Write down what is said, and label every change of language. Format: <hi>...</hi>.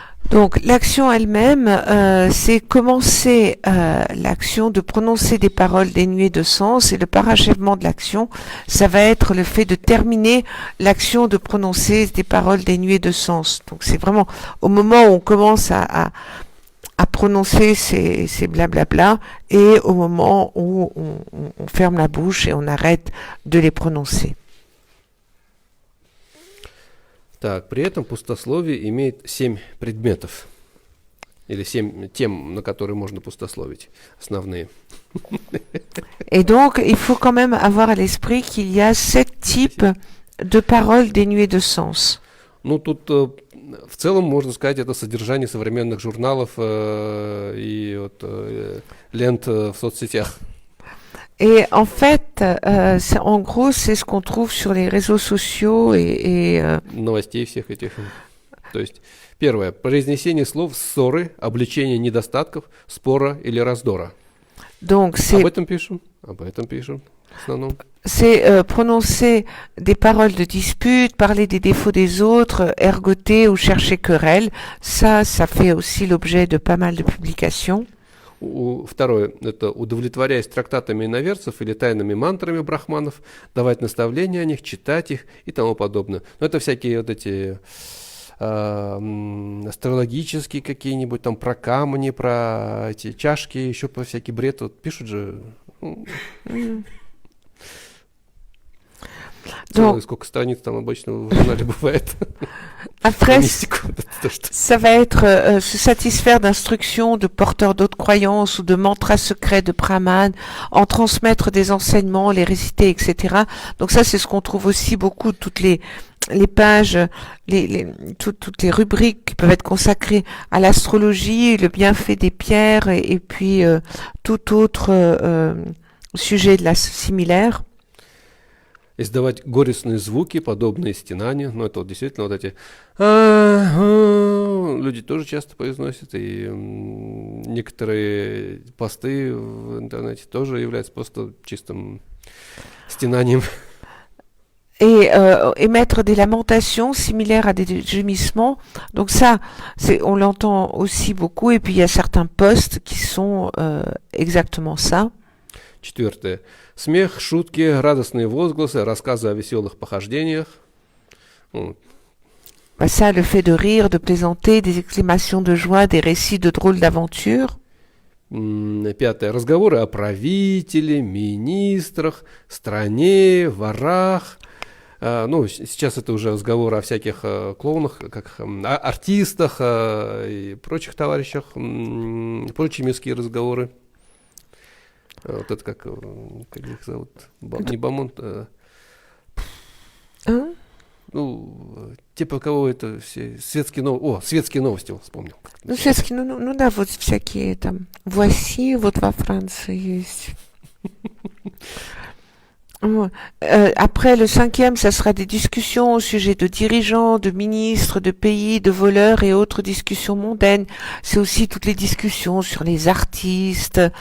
<fr>Donc l'action elle-même, c'est commencer l'action de prononcer des paroles dénuées de sens, et le parachèvement de l'action, ça va être le fait de terminer l'action de prononcer des paroles dénuées de sens. Donc c'est vraiment au moment où on commence à prononcer ces blablabla, et au moment où on ferme la bouche et on arrête de les prononcer.</fr> <ru>Так, при этом пустословие имеет 7 предметов, или 7 тем, на которые можно пустословить, основные.</ru> <fr>Et donc, il faut quand même avoir à l'esprit qu'il y a 7 types de paroles dénuées de sens.</fr> <ru>Ну, тут в целом, можно сказать, это содержание современных журналов и вот, лент в соцсетях.</ru> <fr>Et en fait, en gros, c'est ce qu'on trouve sur les réseaux sociaux et</fr> <ru>новостей всех этих. То есть, первое, произнесение слов ссоры, обличение недостатков, спора или раздора.</ru> <fr>Donc,</fr> <ru>об этом пишем в основном.</ru> <fr>C'est prononcer des paroles de dispute, parler des défauts des autres, ergoter ou chercher querelle. Ça fait aussi l'objet de pas mal de publications.</fr> <ru>Второе, это удовлетворяясь трактатами иноверцев или тайными мантрами брахманов, давать наставления о них, читать их и тому подобное. Но это всякие вот эти астрологические какие-нибудь, там про камни, про эти чашки, еще про всякий бред. Вот пишут же... Сколько страниц там обычно в журнале бывает.</ru> <fr>Après, ça va être se satisfaire d'instructions de porteurs d'autres croyances ou de mantras secrets de brahmanes, en transmettre des enseignements, les réciter, etc. Donc ça, c'est ce qu'on trouve aussi beaucoup, toutes les les pages, toutes les rubriques qui peuvent être consacrées à l'astrologie, le bienfait des pierres et puis tout autre sujet similaire.</fr> <ru>Издавать горестные звуки, подобные стенанию. Ну, это вот действительно вот эти люди тоже часто произносят, и некоторые посты в интернете тоже являются просто чистым стенанием.</ru> <fr>Et émettre des lamentations similaires à des gémissements. Donc ça, on l'entend aussi beaucoup. Et puis il y a certains posts qui sont exactement ça.</fr> <ru>Четвертое. Смех, шутки, радостные возгласы, рассказы о веселых похождениях. Ça, le fait de rire, de plaisanter, des exclamations de joie, des récits de drôles d'aventures. Пятое. Разговоры о правителе, министрах, стране, ворах. Ну, сейчас это уже разговоры о всяких клоунах, как артистах и прочих товарищах, прочие мирские разговоры. Вот это как их зовут? Не Бамонт. Ну, типа кого это все светские новости. О, светские новости, вспомнил. Ну, светские, ну да, вот всякие там. Voici, вот во Франции есть.</ru> <fr>Après, le 5e, ça sera des discussions au sujet de dirigeants, de ministres, de pays, de voleurs et autres discussions mondaines. C'est aussi toutes les discussions sur les artistes.</fr>